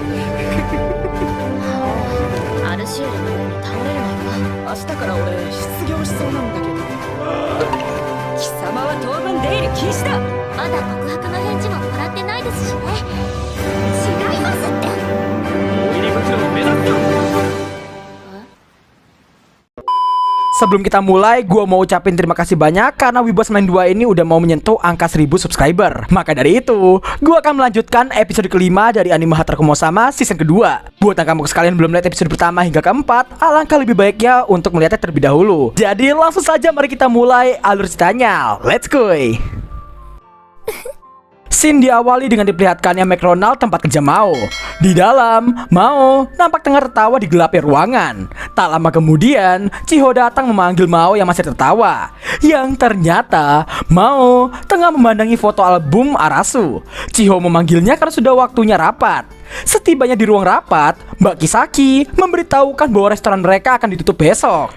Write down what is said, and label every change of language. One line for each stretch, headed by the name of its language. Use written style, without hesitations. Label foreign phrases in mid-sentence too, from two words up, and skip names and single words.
Japanese: アルシエルのように倒れるなよ。明日から俺失業しそうなんだけど。貴様は当分出入り禁止だ。まだ告白の返事ももらってないですしね。違いますって。大入り袋を目指すか。
Indonesian: Sebelum kita mulai, gue mau ucapin terima kasih banyak karena Wibos 92 ini udah mau menyentuh angka 1000 subscriber. Maka dari itu, gue akan melanjutkan episode kelima dari anime Hataraku Sama season kedua. Buat yang kamu sekalian belum lihat episode pertama hingga keempat, alangkah lebih baiknya untuk melihatnya terlebih dahulu. Jadi langsung saja mari kita mulai alur ceritanya.
English: Let's go!
Indonesian: Scene diawali dengan diperlihatkannya McRonald tempat kerja Mao. Di dalam, Mao nampak tengah tertawa di gelapnya ruangan. Tak lama kemudian, Chiho datang memanggil Mao yang masih tertawa. Yang ternyata, Mao tengah memandangi foto album Arasu. Chiho memanggilnya karena sudah waktunya rapat. Setibanya di ruang rapat, Mbak Kisaki memberitahukan bahwa restoran mereka akan ditutup besok.